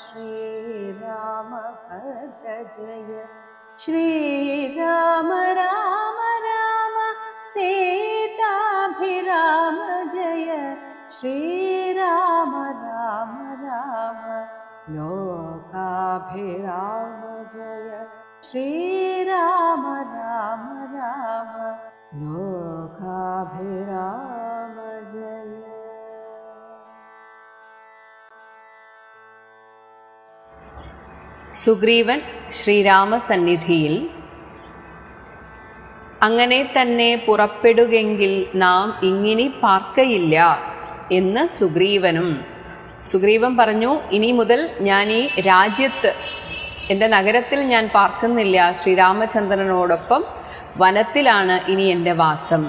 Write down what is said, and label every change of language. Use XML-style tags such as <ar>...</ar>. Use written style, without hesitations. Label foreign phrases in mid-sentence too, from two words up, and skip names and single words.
<sa>श्रीरामभद्र जय श्रीराम राम राम सीताभिराम जय श्रीराम राम राम लोकाभिराम जय श्रीराम राम राम लोकाभिराम जय.</sa> <ml>സുഗ്രീവൻ ശ്രീരാമസന്നിധിയിൽ അങ്ങനെ തന്നെ പുറപ്പെടുകെങ്കിൽ നാം ഇങ്ങിനി പാർക്കയില്ല എന്ന് സുഗ്രീവൻ പറഞ്ഞു, ഇനി മുതൽ ഞാൻ ഈ രാജ്യത്ത് എൻ്റെ നഗരത്തിൽ ഞാൻ പാർക്കുന്നില്ല, ശ്രീരാമചന്ദ്രനോടൊപ്പം വനത്തിലാണ് ഇനി എൻ്റെ വാസം.</ml>